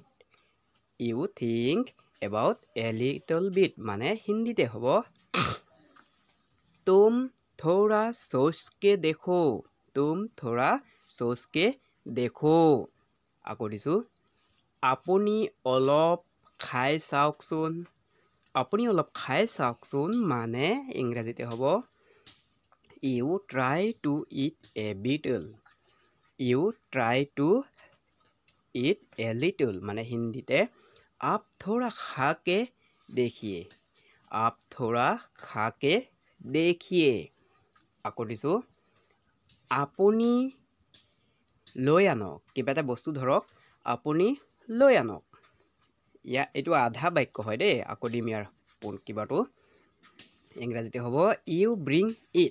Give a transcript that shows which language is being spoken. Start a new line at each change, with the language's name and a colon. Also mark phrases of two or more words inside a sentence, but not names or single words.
English: you think about a little bit
Assamese: মানে হিন্দীতে হ'ব
Hindi: तुम थोड़ा सोचके देखो। तुम थोड़ा सोचके देखो।
Assamese: আকৌ দিছোঁ, আপুনি অলপ খাই চাওকচোন। আপুনি অলপ খাই চাওকচোন মানে ইংৰাজীতে হ'ব
English: you try to eat a bitle. you try to eat a little
Assamese: মানে হিন্দীতে
Hindi: आप थोड़ा खा के देखिए। आप थोड़ा खा के देखिए।
Assamese: আকৌ দিছোঁ, আপুনি লৈ আনক। কিবা এটা বস্তু ধৰক, আপুনি লৈ আনক। এইটো আধা বাক্য হয় দেই। আকৌ দিম ইয়াৰ কিবাটো ইংৰাজীতে হ'ব
English: you bring it.